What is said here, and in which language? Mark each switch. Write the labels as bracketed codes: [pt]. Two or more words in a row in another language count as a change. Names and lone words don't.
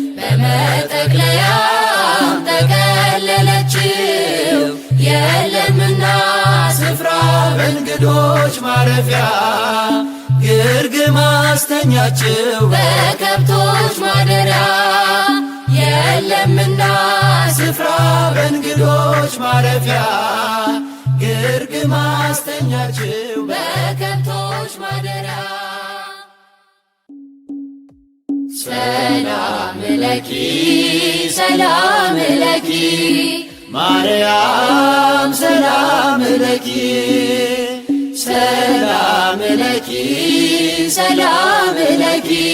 [am] በመጠቅለያም ጠቀለለችው። የለምና ስፍራ በእንግዶች ማረፊያ ግርግም አስተኛችው በከብቶች ማደሪያ። የለምና ስፍራ በእንግዶች ማረፊያ ግርግም አስተኛችው በከብቶች ማደሪያ። [gez] ሰላም ለኪ ሰላም ለኪ ማርያም ሰላም ለኪ፣ ሰላም ለኪ ሰላም ለኪ